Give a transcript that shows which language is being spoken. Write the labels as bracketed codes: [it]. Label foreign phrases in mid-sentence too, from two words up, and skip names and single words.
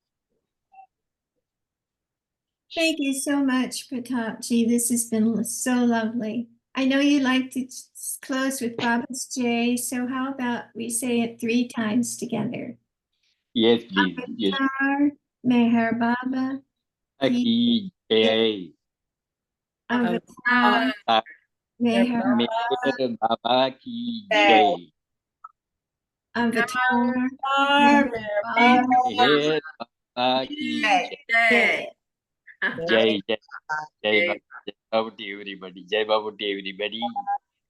[en] Thank you so much, Pratap ji. This has been so lovely. I know you like to close with Baba's J, so how about we say it 3 times together? Yes, please. Yes. Avatar, Meher Baba, [hi] Ki Jai. [en] Avatar, Meher [hi] Meher Baba ki Jai. [en] Avatar, [hi] Meher Baba ki Jai. Jai, Jai, Jai, [en] Baba to everybody. Jai Baba to everybody.